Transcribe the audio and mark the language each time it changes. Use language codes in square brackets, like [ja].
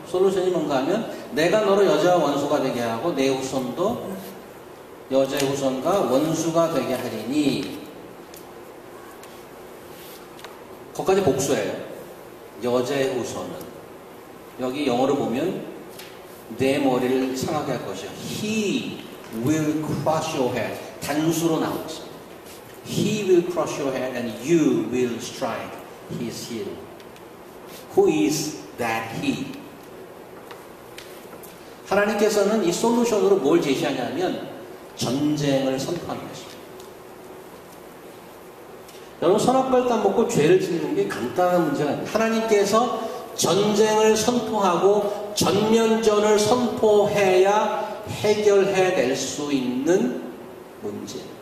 [ko] 솔루션이 뭔가 하면 내가 너로 여자와 원수가 되게 하고 내 후손도 여자의 후손과 원수가 되게 하리니. 거기까지 복수예요. 여자의 후손은 여기 영어로 보면 내 머리를 상하게 할 것이요. [en] He will crush your head. [ko] 단수로 나오고 있습니다. [en] He will crush your head and you will strike his heel. Who is that he? [ko] 하나님께서는 이 솔루션으로 뭘 제시하냐면 전쟁을 선포하는 것입니다. 여러분 선악과를 따먹고 죄를 짓는 게 간단한 문제가 아닙니다. 하나님께서 전쟁을 선포하고 전면전을 선포해야 해결해낼 수 있는 문제.